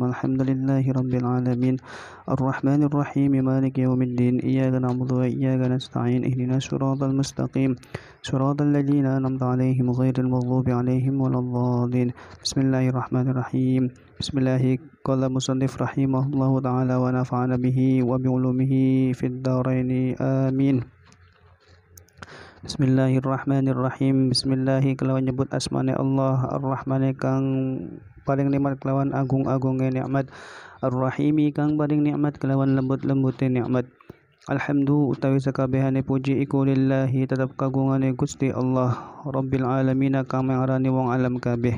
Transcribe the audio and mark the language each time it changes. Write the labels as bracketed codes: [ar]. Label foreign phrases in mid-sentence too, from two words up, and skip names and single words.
[ar] الحمد لله رب العالمين الرحمن الرحيم مالك يوم الدين إياك نعبد وإياك نستعين اهدنا الصراط المستقيم صراط الذين أنعمت عليهم غير المغضوب عليهم ولا الضالين. بسم الله الرحمن الرحيم. بسم الله قال المصنف رحمه الله تعالى ونفعنا به وبعلومه في الدارين آمين. Bismillahirrahmanirrahim. [jv] Bismillahi kelawan nyebut asmane Allah ar-Rahmane kang paling nikmat kelawan agung-agunge nikmat, ar-Rahimi kang paling nikmat kelawan lembut-lembute nikmat. Alhamdu utawi sakabehane puji iku lillahi tetep kagungane Gusti Allah [ar] رب العالمين [jv] kang mangarani wong alam kabeh.